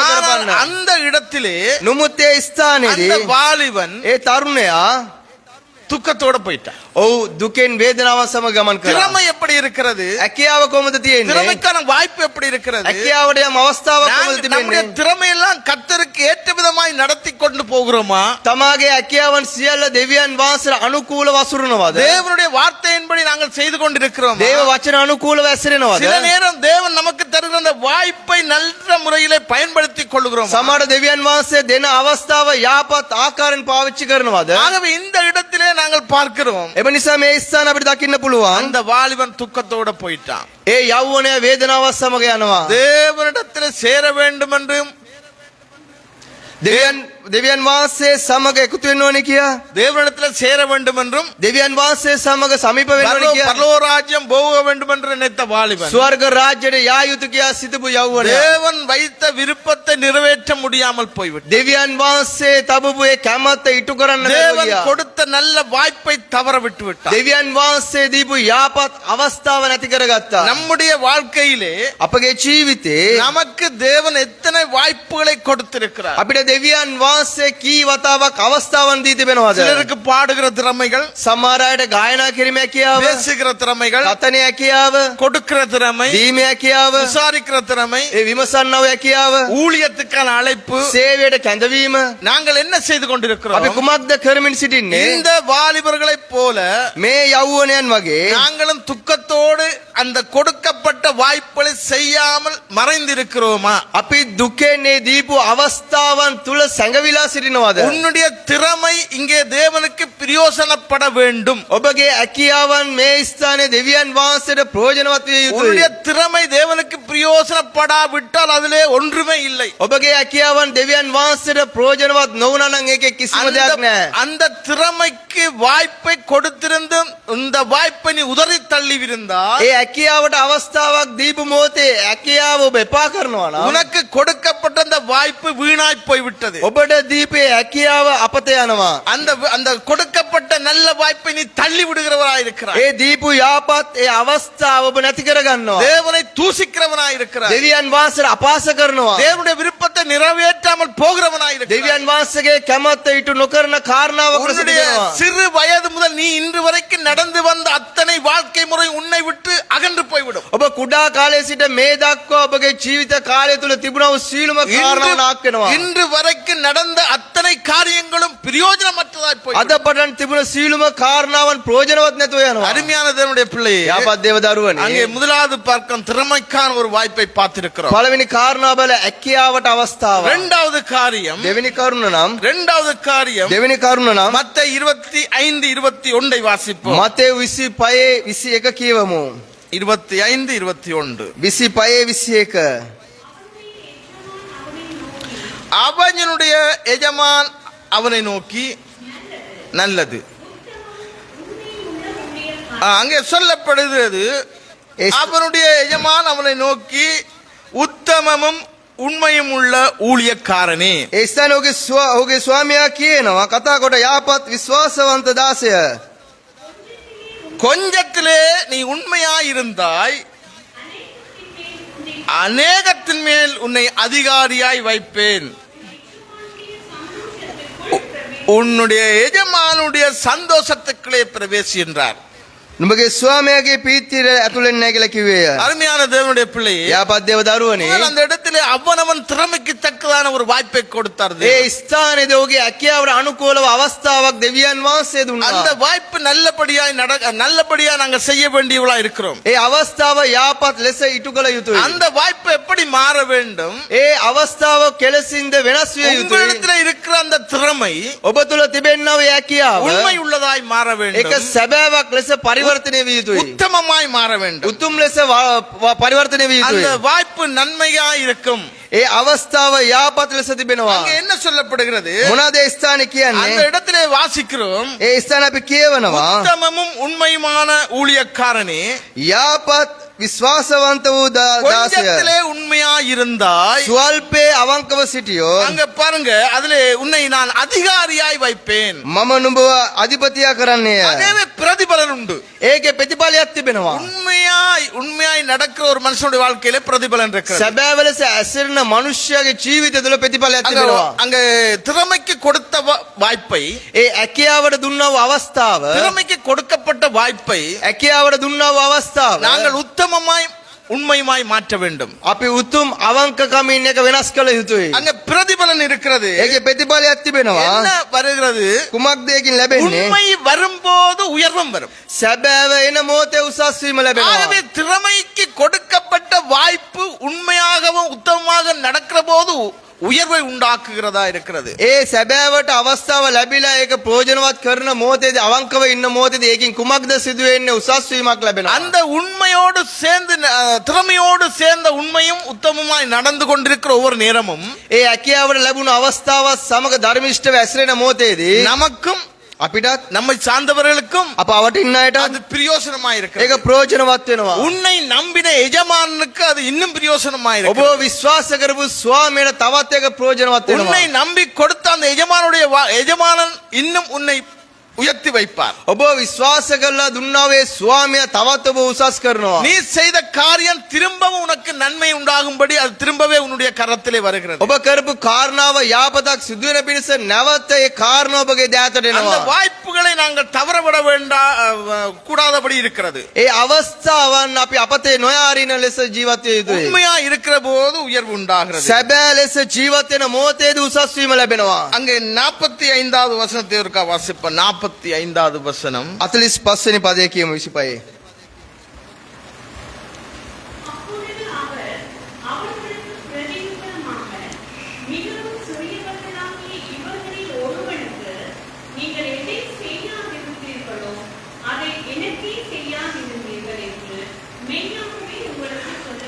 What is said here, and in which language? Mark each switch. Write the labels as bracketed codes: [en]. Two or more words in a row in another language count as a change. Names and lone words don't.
[ta] ஆனால் [si] කරපන්න. [ta] அந்த இடத்திலே [si] නුමුත් ඒ ස්ථානයේදී [ta] அந்த வாலிபன் [si] ඒ තරුණයා [ta] துக்கத்தோட போயிட்டான். [si] ඔව් දුකෙන් වේදනාව සමග ගමන් කරා. [ta] திறமை எப்படி இருக்கிறது? [si] හැකියාව කොහොමද තියෙන්නේ? [ta] திறமைக்கான வாய்ப்பு எப்படி இருக்கிறது? [si] හැකියාවට යම් අවස්ථාවක් කොහොමද [ta] நம்முடைய [si] තිබෙන්නේ? [ta] திறமையெல்லாம் கர்த்தருக்கு ஏற்ற விதமாய் நடத்தி கொண்டு போகிறோமா? [si] තමාගේ හැකියාවන් සියල්ල දෙවියන් වහන්සේට අනුකූලව වසුරුනවද? [ta] தேவனுடைய வார்த்தையின்படி நாங்கள் செய்து கொண்டிருக்கிறோம். [si] දේව වචන අනුකූලව ඇසිරෙනවද? [ta] சில நேரம் தேவன் நமக்கு தருகிற அந்த வாய்ப்பை நல்ல முறையிலே பயன்படுத்திக் கொள்கிறோம். [si] සමහර දෙවියන් වහන්සේ දෙන අවස්ථාව යාපත් ආකාරයෙන් පාවිච්චි කරනවද? [ta] ஆகவே இந்த இடத்திலே நாங்கள் பார்க்கிறோம், [si] එබ නිසා මේ ස්ථාන අපිට දකින්න පුළුවන්. [ta] அந்த வாலிபன் துக்கத்தோட போயிட்டான். [si] ඒ යෞවනය වේදනාවත් සමග යනවා. [ta] தேவனிடத்தில் சேர வேண்டும் என்றும் [si] දෙවියන් වහන්සේ සමග එකතු වෙන්න ඕනේ කියා. [ta] தேவனிடத்தில் சேர வேண்டும் என்றும் [si] දෙවියන් වහන්සේ සමග සමීප වෙන්න ඕනේ කියා. [ta] பரலோக ராஜ்யம் போக வேண்டும் என்று நினைத்த வாலிபன் [si] ස්වර්ග රාජ්‍යයට යා යුතු කියා සිතපු යෞවනය. [ta] தேவன் வைத்த விருப்பத்தை நிறைவேற்ற முடியாமல் போய்விட்டார். [si] දෙවියන් වහන්සේ තබපු ඒ කැමැත්ත ඉටු කරන්න බැරුව [ta] தேவன் [si] ගියා. [ta] கொடுத்த நல்ல வாய்ப்பை தவற விட்டு விட்டார். [si] දෙවියන් වහන්සේ දීපු යාපත් අවස්ථාව නැති කරගත්තා. [ta] நம்முடைய வாழ்க்கையிலே [si] අපගේ ජීවිතේ [ta] நமக்கு தேவன் எத்தனை வாய்ப்புகளை கொடுத்திருக்கிறார். [si] අපිට දෙවියන් වහන්සේ කී වතාවක් අවස්ථාවන් දී තිබෙනවද? [ta] சிலருக்கு பாடுகிற திறமைகள், [si] සමහර අයට ගායනා කිරීමේ හැකියාව, [ta] பேசுகிற திறமைகள், [si] කතනේ හැකියාව, [ta] கொடுக்கிற திறமை, [si] දීමේ හැකියාව, [ta] விசாரிக்கிற திறமை, [si] ඒ විමසන්නව හැකියාව, [ta] ஊழியத்துக்கான அழைப்பு. [si] සේවයට කැඳවීම. [ta] நாங்கள் என்ன செய்து [si] අපි [ta] கொண்டிருக்கிறோம்? [si] කුමක්ද කරමින් සිටින්නේ? [ta] இந்த வாலிபர்களைப் போல [si] මේ යෞවනයන් වගේ [ta] நாங்களும் துக்கத்தோடு அந்த கொடுக்கப்பட்ட வாய்ப்புகளை செய்யாமல் மறைந்திருக்கிறோமா? [si] අපි දුකෙන් ඒ දීපු අවස්ථාවන් තුල සැඟවිලා සිටිනවද? [ta] உன்னுடைய திறமை இங்கே தேவனுக்கு பிரயோசனப்பட வேண்டும். [si] ඔබගේ හැකියාවන් මේ ස්ථානයේ දෙවියන් වහන්සේට ප්‍රයෝජනවත් විය [ta] உன்னுடைய [si] යුතුයි. [ta] திறமை தேவனுக்கு பிரயோசனப்படாவிட்டால் அதிலே ஒன்றுமே இல்லை. [si] ඔබගේ හැකියාවන් දෙවියන් වහන්සේට ප්‍රයෝජනවත් නොවුනා නම් ඒකේ කිසිම දෙයක් නැහැ. [ta] அந்த திறமைக்கு வாய்ப்பை கொடுத்திருந்தும் இந்த வாய்ப்பை நீ உதறி தள்ளிவிருந்தால் [si] ඒ හැකියාවට අවස්ථාවක් දීපු මොහොතේ හැකියාව ඔබ එපා කරනවා නම් [ta] உனக்கு கொடுக்கப்பட்ட அந்த வாய்ப்பு வீணாய் போய்விட்டது. [si] ඔබට දීපේ හැකියාව අපත යනවා. [ta] அந்த அந்த கொடுக்கப்பட்ட நல்ல வாய்ப்பை நீ தள்ளி விடுகிறவராய் இருக்கிறாய். [si] ඒ දීපු යාපත් ඒ අවස්ථාව ඔබ නැති කරගන්නවා. [ta] தேவனை தூசிக்கிறவனாய் இருக்கிறாய். [si] දෙවියන් වහන්සේට අපාස කරනවා. [ta] தேவனுடைய விருப்பத்தை நிறைவேற்றாமல் போகிறவனாய் இருக்கிறாய். [si] දෙවියන් වහන්සේගේ කැමැත්ත ඉටු නොකරන කාරණාවක් [ta] உன்னுடைய [si] සිදුවෙනවා. [ta] சிறு வயது முதல் நீ இன்று வரைக்கும் நடந்து வந்த அத்தனை வாழ்க்கை முறை உன்னை விட்டு அகன்று போய்விடும். [si] ඔබ කුඩා කාලයේ සිට මේ දක්වා ඔබගේ ජීවිත කාලය තුල තිබුණා වූ සීලම කාරණා නාක් වෙනවා. [ta] இன்று வரைக்கும் நடந்த அத்தனை காரியங்களும் பிரயோஜனமற்றதாய் போய் [si] අද පටන් තිබුණ සීලම කාරණාවන් ප්‍රයෝජනවත් නැතුව යනවා. [ta] அருமையான தேவனுடைய பிள்ளையே, [si] යාපත් දේව දරුවනේ. [ta] அங்கே முதலாவது பார்க்கும் திறமைக்கான ஒரு வாய்ப்பை பார்த்திருக்கிறோம். [si] පළවෙනි කාරණා බල හැකියාවට අවස්ථාව. [ta] இரண்டாவது காரியம் [si] දෙවෙනි කරුණ නම් දෙවෙනි කරුණ නම් [ta] மத்தேயு 25:21 வாசிப்போம். [si] මතේ 25:21 කියවමු. 25:21 25:21 [ta] அவனுடைய எஜமான் அவனை நோக்கி நல்லது. அங்கே சொல்லப்படுகிறது, அவனுடைய எஜமான் அவனை நோக்கி உத்தமமும் உண்மையும் உள்ள ஊழியக்காரனே. [si] ඒ ස්ථානයේ ඔහුගේ ස්වාමියා කියනවා කතා කොට යාපත් විශ්වාසවන්ත දාසය. [ta] கொஞ்சத்திலே நீ உண்மையாயிருந்தாய், அநேகத்தின் மேல் உன்னை அதிகாரியாய் வைப்பேன். உன்னுடைய எஜமானுடைய சந்தோஷத்துக்குள்ளே பிரவேசி என்றார். [si] නුඹගේ ස්වාමයාගේ පීතිය ඇතුළෙන් නැහැ කියලා කිව්වේය. [ta] அருமையான தேவனுடைய பிள்ளையே, [si] යාපත් දේව දරුවනේ [ta] அந்த இடத்திலே அவனவன் திறமைக்கு தக்கதான ஒரு வாய்ப்பை கொடுத்தார் [si] ඒ [ta] தேவன். [si] ස්ථානයේදී ඔහුගේ හැකියාවට අනුකූලව අවස්ථාවක් දෙවියන් වහන්සේ [ta] அந்த [si] දුන්නා. [ta] வாய்ப்பு நல்லபடியா நாங்க செய்ய வேண்டியவளா இருக்கிறோம். [si] ඒ අවස්ථාව යාපත් ලෙස ඉටු කළ යුතුයි. [ta] அந்த வாய்ப்பு எப்படி மாற வேண்டும்? [si] ඒ අවස්ථාව කෙලසින්ද වෙනස් විය යුතුයි. [ta] உங்களிடத்தில் இருக்கிற அந்த திறமை [si] ඔබ තුළ තිබෙනා වූ හැකියාව [ta] உண்மை உள்ளதாய் மாற [si] ඒක [ta] வேண்டும், [si] සැබෑවක් ලෙස පරිවර්තනය විය යුතුයි. [ta] உத்தமமாய் மாற வேண்டும். [si] උතුම් ලෙස පරිවර්තනය විය [ta] அந்த [si] යුතුයි. [ta] வாய்ப்பு நன்மையா இருக்கும். [si] ඒ අවස්ථාව යාපත් ලෙස තිබෙනවා. [ta] அங்க என்ன சொல்லப்படுகிறது? [si] මොනවාද ඒ ස්ථානේ [ta] அந்த [si] කියන්නේ? [ta] இடத்திலே வாசிக்கிறோம், [si] ඒ ස්ථාන අපි කියවනවා. [ta] உத்தமமும் உண்மையுமான ஊழியக்காரனே, [si] යාපත් විශ්වාසවන්ත වූ දාසය [ta] கொஞ்சத்திலே உண்மையா இருந்தாய். [si] ස්වල්පේ අවංකව සිටියෝ [ta] அங்க பாருங்க, அதிலே உன்னை நான் அதிகாரியாய் வைப்பேன். [si] මම නුඹව අධිපතියා කරන්නේය. [ta] அதே பிரதிபலன் உண்டு. [si] ඒකේ ප්‍රතිඵලයක් තිබෙනවා. [ta] உண்மையாய் நடக்கிற ஒரு மனுஷனுடைய வாழ்க்கையில பிரதிபலன் இருக்கிறது. [si] සැබෑව ලෙස ඇසිරෙන මනුෂ්‍යයාගේ ජීවිතය තුළ ප්‍රතිඵලයක් [ta] அங்க [si] තිබෙනවා. [ta] அங்க திறமைக்கு கொடுத்த வாய்ப்பை, [si] ඒ හැකියාවට දුන්නා වූ අවස්ථාව [ta] திறமைக்கு கொடுக்கப்பட்ட வாய்ப்பை [si] හැකියාවට දුන්නා වූ අවස්ථාව [ta] நாங்கள் உத்தமமாய் உண்மையுமாய் மாற்ற வேண்டும். [si] අපි උතුම් අවංකකමින් එක වෙනස් කළ යුතුයි. [ta] அங்க பிரதிபலன் இருக்கிறது. [si] ඒකේ ප්‍රතිඵලයක් තිබෙනවා. [ta] என்ன வருகிறது? [si] කුමක්ද ඒකින් ලැබෙන්නේ? [ta] உண்மை வரும்போது உயர்வும் வரும். [si] සැබෑව එන මොහොතේ උසස් වීම [ta] ஆகவே [si] ලැබෙනවා. [ta] திறமைக்கு கொடுக்கப்பட்ட வாய்ப்பு உண்மையாகவும் உத்தமமாக நடக்கிற போது உயர்வை உண்டாக்குகிறதா இருக்கிறது. [si] ඒ සැබෑවට අවස්ථාව ලැබිලා ඒක ප්‍රයෝජනවත් කරන මොහොතේදී අවංකව ඉන්න මොහොතේදී ඒකින් කුමක්ද සිදු වෙන්නේ? උසස් වීමක් ලැබෙනවා. [ta] அந்த உண்மையோடு சேர்ந்து திறமையோடு சேர்ந்த உண்மையும் உத்தமமாய் நடந்து கொண்டிருக்கிற ஒவ்வொரு நேரமும் [si] ඒ හැකියාවට ලැබුණු අවස්ථාවත් සමග ධර්මිෂ්ඨව ඇසිරෙන මොහොතේදී [ta] நமக்கும் [si] අපිටත් [ta] நம்மை சார்ந்தவர்களுக்கும் [si] අප අවට ඉන්න අයටත් [ta] அது பிரயோசனமாய் [si] ඒක [ta] இருக்கிறது. [si] ප්‍රයෝජනවත් වෙනවා. [ta] உன்னை நம்பின எஜமானுக்கு அது இன்னும் பிரயோசனமாய் [si] ඔබ [ta] இருக்கிறது. [si] විශ්වාස කරපු ස්වාමීන් තවත් ඒක ප්‍රයෝජනවත් [ta] உன்னை [si] වෙනවා. [ta] நம்பி கொடுத்த அந்த எஜமானன் இன்னும் உன்னை உயர்த்தி வைப்பார். [si] ඔබ විශ්වාස කරලා දුන්නා වේ ස්වාමියා තවත් ඔබ උසස් කරනවා. [ta] நீ செய்த காரியம் திரும்பவும் உனக்கு நன்மை உண்டாகும்படி அது திரும்பவே உன்னுடைய கரத்திலே வருகிறது. [si] ඔබ කරපු කාරණාව යාපතක් සිදු වෙන පිණිස නැවත ඒ කාරණාව ඔබගේ දෑතට [ta] அந்த [si] එනවා. [ta] வாய்ப்புகளை நாங்கள் தவறவிட கூடாதபடி இருக்கிறது. [si] ඒ අවස්ථාවන් අපි අපතේ නොයාරින ලෙස ජීවත් විය යුතුයි. [ta] உண்மையா இருக்கிற போது உயர்வு உண்டாகிறது. [si] සැබෑ ලෙස ජීවත් වෙන මොහොතේදී උසස් වීම ලැබෙනවා. [ta] அங்கே 45வது வசனத்தை ஒருக்கா வாசிப்போம். 45வது வசனம். [si] 45 වෙනි පදයේ කියමු 25. [ta] அப்பொழுது அவர் அவர்களுக்கு பிரதியுத்தரமாக, மிகவும் சிறியவர்களாகிய இவர்களில் ஒருவனுக்கு நீங்கள் எதை செய்யாதிருந்தீர்களோ அதை எனக்கே செய்யாதிருந்தீர்கள் என்று மெய்யாகவே உங்களுக்கு சொல்லுகிறேன்.